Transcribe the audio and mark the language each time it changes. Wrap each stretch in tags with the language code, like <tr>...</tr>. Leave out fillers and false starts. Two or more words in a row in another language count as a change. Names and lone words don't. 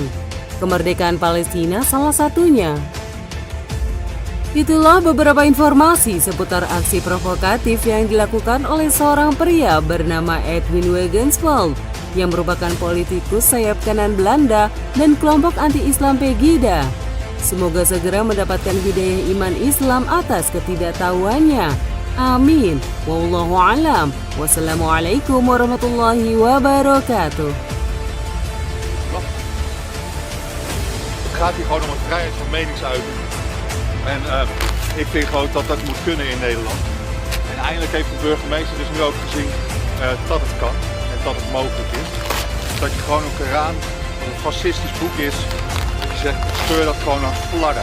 <id>Kemerdekaan Palestina salah satunya. Itulah beberapa informasi seputar aksi provokatif yang dilakukan oleh seorang pria bernama Edwin Wagensveld yang merupakan politikus sayap kanan Belanda dan kelompok anti-Islam Pegida. Semoga segera mendapatkan hidayah iman Islam atas ketidaktahuannya.</id> <ar>آمين. والله أعلم. والسلام عليكم ورحمة الله وبركاته.</ar> <nl>Het gaat hier gewoon om een vrijheid van meningsuiting. En ik vind gewoon dat dat moet kunnen in Nederland. En eindelijk heeft de burgemeester dus nu ook gezien dat het kan en dat het mogelijk is. Dat je gewoon een Koran, wat een fascistisch boek is, dat je zegt, scheur dat gewoon aan flarden.</nl>